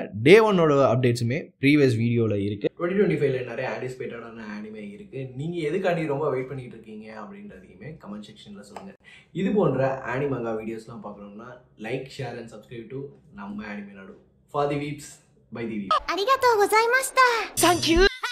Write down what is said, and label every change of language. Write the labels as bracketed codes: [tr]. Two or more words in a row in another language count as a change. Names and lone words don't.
[ta] டே 1ஓட அப்டேட்ஸுமே [en] previous videovil [ta] இருக்குது. 2025ல நிறைய [en] anticipatedaana anime [ta] இருக்குது. நீங்கள் எதுக்காண்டி ரொம்ப வெயிட் பண்ணிட்டு இருக்கீங்க அப்படின்றதையுமே [en] comment sectionil [ta] சொல்லுங்கள். இது போன்ற [en] animanga videoslaam [ta] பார்க்கணும்னா [en] like, share and subscribe to [ta] நம்ம அனிமே நாடு. [en] For the weebs by the weebs. [ja] ありがとうございました。サンキュー。